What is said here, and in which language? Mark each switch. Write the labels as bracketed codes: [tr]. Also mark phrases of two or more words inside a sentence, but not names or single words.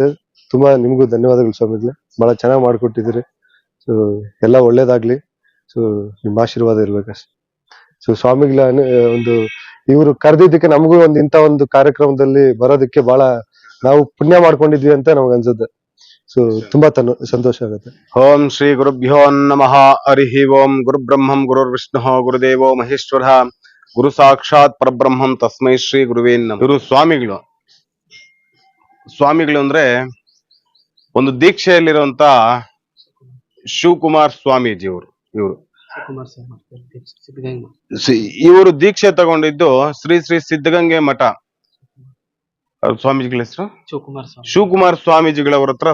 [kn] ತುಂಬಾ ನಿಮ್ಗೂ ಧನ್ಯವಾದಗಳು ಸ್ವಾಮಿಗಳೇ, ಬಹಳ ಚೆನ್ನಾಗಿ ಮಾಡ್ಕೊಟ್ಟಿದ್ದೀರಿ. ಸೊ ಎಲ್ಲ ಒಳ್ಳೇದಾಗ್ಲಿ. ಸೊ ನಿಮ್ಮ ಆಶೀರ್ವಾದ ಇರ್ಬೇಕಷ್ಟೆ. ಸೊ ಸ್ವಾಮಿಗಳ ಒಂದು ಇವರು ಕರೆದಿದ್ದಕ್ಕೆ ನಮಗೂ ಇಂಥ ಒಂದು ಕಾರ್ಯಕ್ರಮದಲ್ಲಿ ಬರೋದಕ್ಕೆ ಬಹಳ ನಾವು ಪುಣ್ಯ ಮಾಡ್ಕೊಂಡಿದ್ವಿ ಅಂತ ನಮ್ಗೆ ಅನ್ಸುತ್ತೆ. ಸೊ ತುಂಬಾ ಸಂತೋಷ ಆಗುತ್ತೆ. [sa] ಓಂ ಶ್ರೀ ಗುರುಭ್ಯೋ ನಮಃ. ಹರಿ ಓಂ. ಗುರು ಬ್ರಹ್ಮಂ ಗುರುರ್ ವಿಷ್ಣು ಗುರುದೇವೋ ಮಹೇಶ್ವರ ಗುರು ಸಾಕ್ಷಾತ್ ಪರಬ್ರಹ್ಮಂ ತಸ್ಮೈ ಶ್ರೀ ಗುರುವೇ ನಮಃ. [kn] ಇವರು ಸ್ವಾಮಿಗಳು ಅಂದ್ರೆ ಒಂದು ದೀಕ್ಷೆಯಲ್ಲಿರುವಂತ ಶಿವಕುಮಾರ್ ಸ್ವಾಮೀಜಿ ಇವರು ದೀಕ್ಷೆ ತಗೊಂಡಿದ್ದು ಶ್ರೀ ಶ್ರೀ ಸಿದ್ಧಗಂಗೆ ಮಠ. ಸ್ವಾಮೀಜಿಗಳ ಹೆಸರು ಶಿವಕುಮಾರ್ ಸ್ವಾಮೀಜಿಗಳವ್ರ ಹತ್ರ.